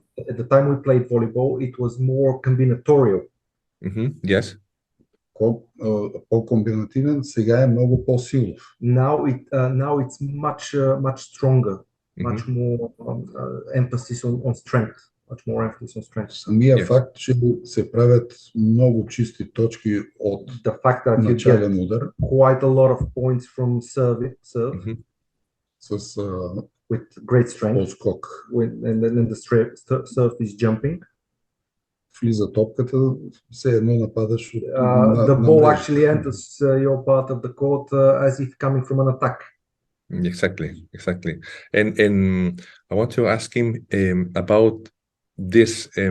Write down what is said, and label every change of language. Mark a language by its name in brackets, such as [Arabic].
[English] At the time we played volleyball, it was more combinatorial. Yes. [Bulgarian] По-комбинативен, сега е много по-силов. [English] Now it's much stronger, much more emphasis on strength, much more emphasis on strength. [Bulgarian] Самия факт, че се правят много чисти точки от начален удар. [English] Quite a lot of points from serve. With great strength. [Bulgarian] Отскок. [English] And then the serve is jumping. [Bulgarian] Влиза топката, все едно нападаш от [English] the ball actually enters your part of the court as if coming from an attack. Exactly. And I want to ask him about this.